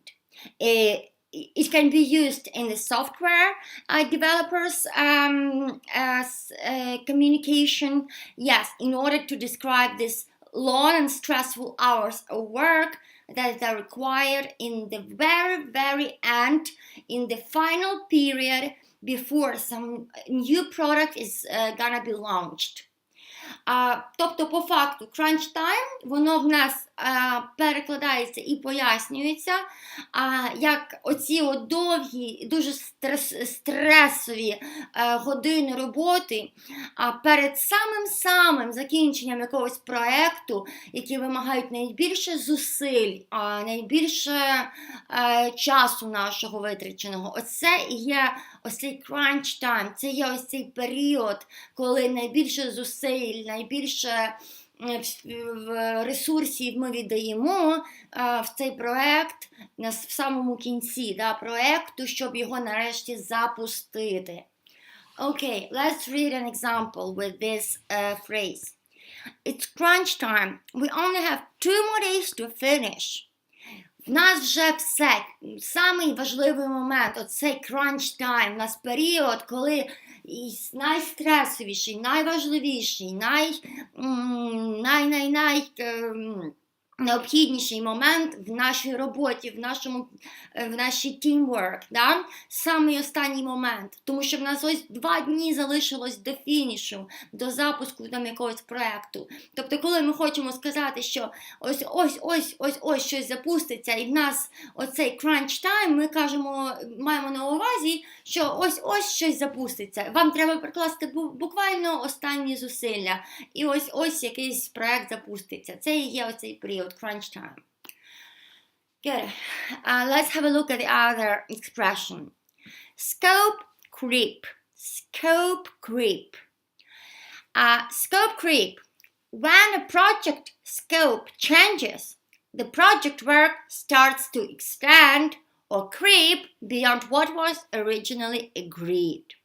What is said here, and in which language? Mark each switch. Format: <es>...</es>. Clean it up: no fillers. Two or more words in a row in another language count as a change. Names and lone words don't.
<en>It can be used in the software developers communication, yes, in order to describe this long and stressful hours of work that are required in the very, very end, in the final period before some new product is gonna be launched.</en> <uk>Тобто, по факту,</uk> <en>crunch time,</en> <uk>воно в нас перекладається і пояснюється, як оці довгі, дуже стресові години роботи перед самим закінченням якогось проєкту, які вимагають найбільше зусиль, найбільше часу нашого витраченого. Оце і є ось цей</uk> <en>crunch time,</en> <uk>це є ось цей період, коли найбільше зусиль, найбільше ресурсів ми віддаємо в цей проєкт в самому кінці проєкту, щоб його нарешті запустити.</uk> <en>Okay, let's read an example with this phrase. It's crunch time. We only have 2 more days to finish.</en> <uk>В нас вже все, самий важливий момент, оцей</uk> <en>crunch time,</en> <uk>у нас період, коли найстресовіший, найважливіший, необхідніший момент в нашій роботі, в нашій teamwork, да? Самий останній момент, тому що в нас ось 2 дні залишилось до фінішу, до запуску там якогось проєкту. Тобто, коли ми хочемо сказати, що ось щось запуститься, і в нас оцей</uk> <en>crunch time,</en> <uk>ми маємо на увазі, що ось щось запуститься. Вам треба прикласти буквально останні зусилля, і ось якийсь проєкт запуститься. Це і є оцей період</uk> <en>crunch time. Good. Let's have a look at the other expression. Scope creep. Scope creep. Scope creep. When a project scope changes, the project work starts to expand or creep beyond what was originally agreed.</en>